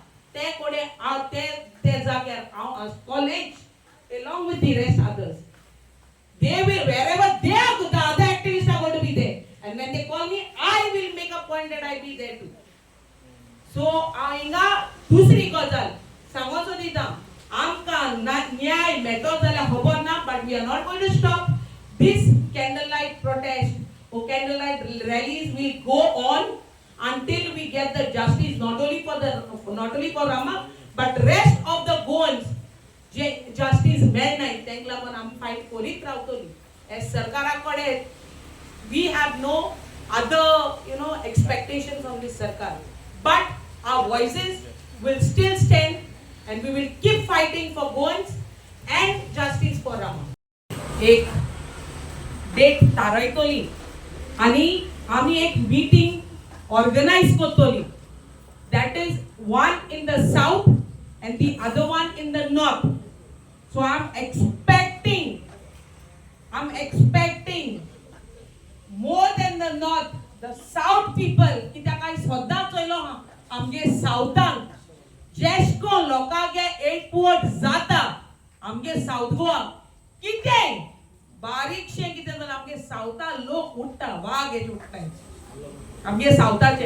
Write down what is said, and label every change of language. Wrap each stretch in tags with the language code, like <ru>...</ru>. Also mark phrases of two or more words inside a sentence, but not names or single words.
<kok>ते कोडे ते जाग्यार हांव कॉलेज</kok> <en>along with the rest others. They will, wherever they are, the other activists are going to be there. And when they call me, I will make a point that I be there too. So,</en> <kok>हिंगा दुसरी गजाल सांगोचो दिता आमकां न्याय मेळटलो जाल्यार खबर ना,</kok> <en>but we are not going to stop. This candlelight protest or candlelight rallies will go on until we get the justice, not only for Rama, but rest of the Goans.</en> <kok>Justice मेळनाय तेंक लागून आमी फायट करीत रावतली.</kok> <en>As</en> <kok>सरकारा कडे</kok> <en>we have no other expectations on this sarkar, but our voices will still stand and we will keep fighting for Goans and justice for Rama.</en> <kok>एक डेट थारायतली आणि आमी एक</kok> <en>meeting organize</en> <kok>करतली.</kok> <en>That is one in the south and the other one in the north. So I'm expecting more than the north, the south people,</en> <kok>कित्याक काय सद्दां चोयलो हा आमगे साउथान जेशको लोकांगे एकवट जाता आमगे साउथ गोवा कितें बारीकशे कितें जाल्यार आमगे साउथा लोक उठता वाग हेज उठताय आमगे साउथाचे.</kok>